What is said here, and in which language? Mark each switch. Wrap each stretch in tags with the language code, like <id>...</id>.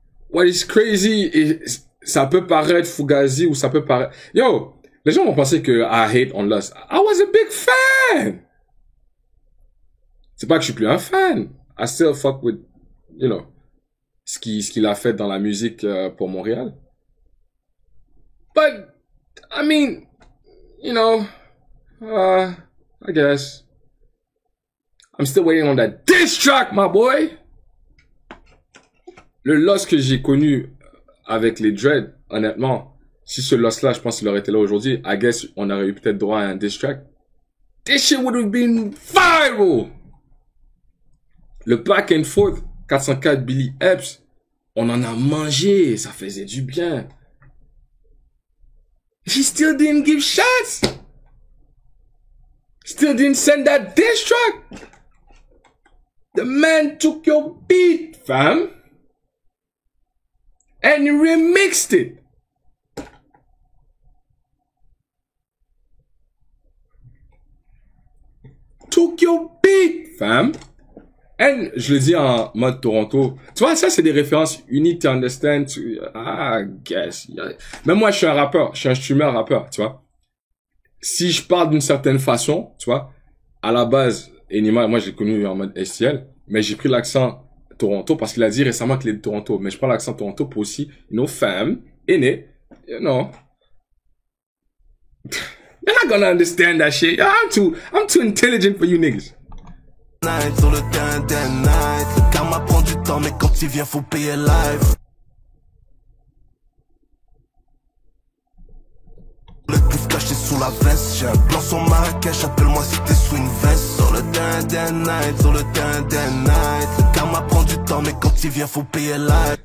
<en>What is crazy?</en> <fr>Et ça peut paraître fugazi ou ça peut paraître... Yo! Les gens vont penser que</fr> <en>I hate on Lost. I was a big fan!</en> <fr>C'est pas que je suis plus un fan.</fr> <en>I still fuck with, you know,</en> <fr>ce qu'il a fait dans la musique pour Montréal.</fr> <en>But, I mean, you know, I guess. I'm still waiting on that diss track, my boy!</en> <fr>Le Lost que j'ai connu avec les Dread, honnêtement, si ce Lost-là, je pense qu'il aurait été là aujourd'hui,</fr> <en>I guess</en> <fr>on aurait eu peut-être droit à un diss track.</fr> <en>This shit would have been viral!</en> <fr>Le back and forth, 404 Billy Epps, on en a mangé, ça faisait du bien.</fr> <en>He still didn't give shots! Still didn't send that diss track! The man took your beat, fam! And remixed it! Took your beat, fam! And</en> <fr>je le dis en mode Toronto. Tu vois, ça, c'est des références.</fr> <en>You need to understand. I guess.</en> <fr>Même moi, je suis un rappeur. Je suis un streamer rappeur, tu vois. Si je parle d'une certaine façon, tu vois, à la base, Enima, moi, j'ai connu en mode STL, mais j'ai pris l'accent Toronto parce qu'il a dit récemment qu'il est de Toronto. Mais je prends l'accent Toronto pour aussi, you know, femme, aîné, you know.</fr> <en>You're not gonna understand that shit. I'm too intelligent for you niggas.</en> <fr>Night, sur le night. Le karma prend du temps, mais quand il vient, faut payer live. Le pouf caché sous la veste. J'ai un plan sur Marrakech, appelle-moi si t'es sous une veste. Sur le night, sur le night. Le karma prend du temps, mais quand il vient, faut payer live.</fr>